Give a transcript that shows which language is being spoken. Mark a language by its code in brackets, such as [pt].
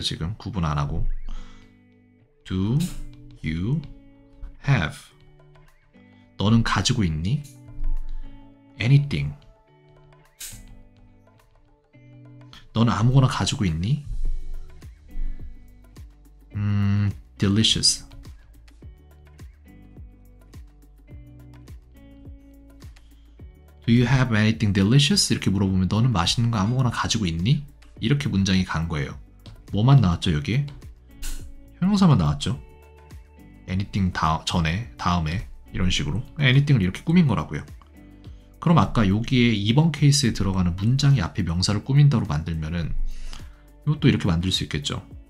[ko] 지금 구분 안 하고. [en] Do you have, [ko] 너는 가지고 있니? anything, 너는 아무거나 가지고 있니? [en] delicious, Do you have anything delicious? [ko] 이렇게 물어보면 너는 맛있는 거 아무거나 가지고 있니? 이렇게 문장이 간 거예요. 뭐만 나왔죠 여기에? 형용사만 나왔죠. anything 전에, 다음에, 이런 식으로 anything을 이렇게 꾸민 거라고요. 그럼 아까 여기에 2번 케이스에 들어가는 문장이 앞에 명사를 꾸민다로 만들면은 이것도 이렇게 만들 수 있겠죠.